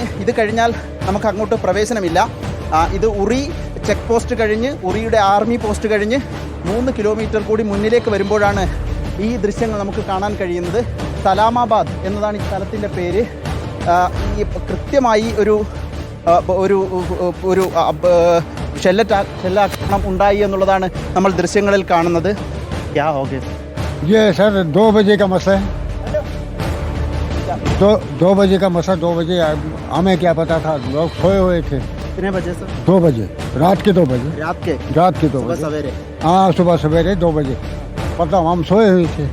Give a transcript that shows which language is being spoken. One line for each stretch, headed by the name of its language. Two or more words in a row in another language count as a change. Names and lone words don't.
Malayalam: ഇത് കഴിഞ്ഞാൽ നമുക്ക് അങ്ങോട്ട് പ്രവേശനമില്ല. ഇത് ഉറി ചെക്ക് പോസ്റ്റ് കഴിഞ്ഞ്, ഉറിയുടെ ആർമി പോസ്റ്റ് കഴിഞ്ഞ് 3 കിലോമീറ്റർ കൂടി മുന്നിലേക്ക് വരുമ്പോഴാണ് ഈ ദൃശ്യങ്ങൾ നമുക്ക് കാണാൻ കഴിയുന്നത്. സലാമാബാദ് എന്നതാണ് ഈ സ്ഥലത്തിൻ്റെ പേര്. ഈ കൃത്യമായി ഒരു ഷെല്ലാക്രമണം ഉണ്ടായി എന്നുള്ളതാണ് നമ്മൾ ദൃശ്യങ്ങളിൽ കാണുന്നത്.
Hindi: ये सर 2 बजे का मसला है, 2 बजे का मसला। 2 बजे हमें क्या पता था, लोग सोए हुए थे। कितने बजे सर? 2 बजे, रात के 2 बजे। रात के 2 बजे सवेरे? हाँ, सुबह सवेरे 2 बजे। मतलब हम सोए हुए थे।